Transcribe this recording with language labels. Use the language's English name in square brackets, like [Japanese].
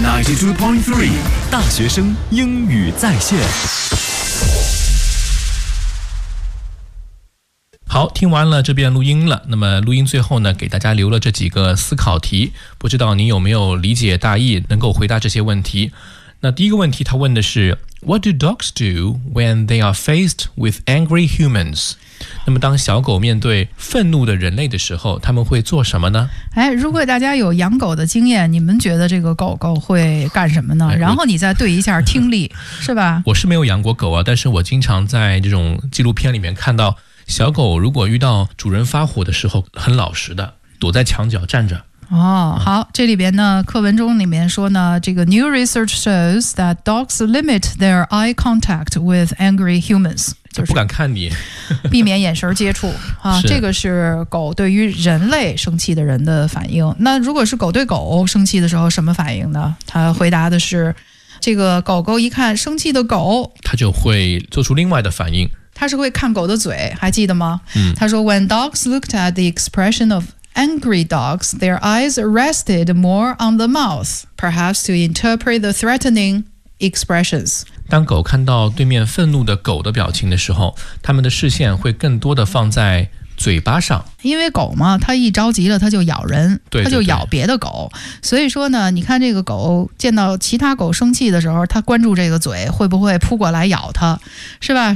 [Chinese] FM92.3 大学生英语在线。好，听完了这边录音了，那么录音最后呢，给大家留了这几个思考题，不知道你有没有理解大意，能够回答这些问题。那第一个问题他问的是 [English] What do dogs do when they are faced with angry humans? [Chinese] 那么当小狗面对愤怒的人类的时候，他们会做什么呢？哎，如果大家有养狗的经验，你们觉得这个狗狗会干什么呢？然后你再对一下听力，是吧？我是没有养过狗啊，但是我经常在这种纪录片里面看到小狗如果遇到主人发火的时候，很老实的躲在墙角站着。哦，好，这里边呢，课文中里面说呢，这个 [English] new research shows that dogs limit their eye contact with angry humans， [Chinese] 就是不敢看你，避免眼神接触啊。这个是狗对于人类生气的人的反应。那如果是狗对狗生气的时候，什么反应呢？他回答的是，这个狗狗一看生气的狗，他就会做出另外的反应。他是会看狗的嘴，还记得吗？嗯，他说 [English] When dogs looked at the expression of angry dogs, their eyes rested more on the mouth, perhaps to interpret the threatening expressions. [Chinese] 当狗看到对面愤怒的狗的表情的时候，他们的视线会更多的放在嘴巴上。因为狗嘛，它一着急了它就咬人，对对对，它就咬别的狗。所以说呢，你看这个狗见到其他狗生气的时候，它关注这个嘴会不会扑过来咬它，是吧？